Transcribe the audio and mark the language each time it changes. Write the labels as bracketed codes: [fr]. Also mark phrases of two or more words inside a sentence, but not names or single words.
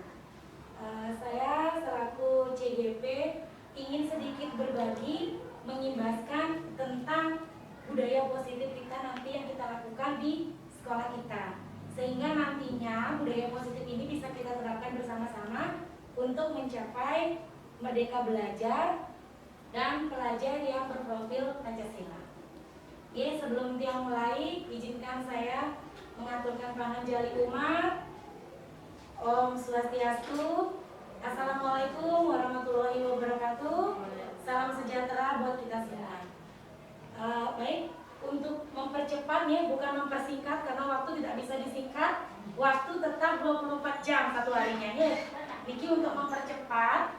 [id] Saya selaku CGP ingin sedikit berbagi, mengimbaskan tentang budaya positif kita nanti yang kita lakukan di sekolah kita, sehingga nantinya budaya positif ini bisa kita terapkan bersama-sama untuk mencapai merdeka belajar dan pelajar yang berprofil Pancasila. Oke, sebelum Tiang mulai, izinkan saya mengaturkan panganjali umat. [ban] Om Swastiastu. [ar] Assalamualaikum warahmatullahi wabarakatuh. [id] Salam sejahtera buat kita semua. Baik, untuk mempercepat ya, bukan mempersingkat karena waktu tidak bisa disingkat. Waktu tetap 24 jam satu harinya ya. Niki untuk mempercepat.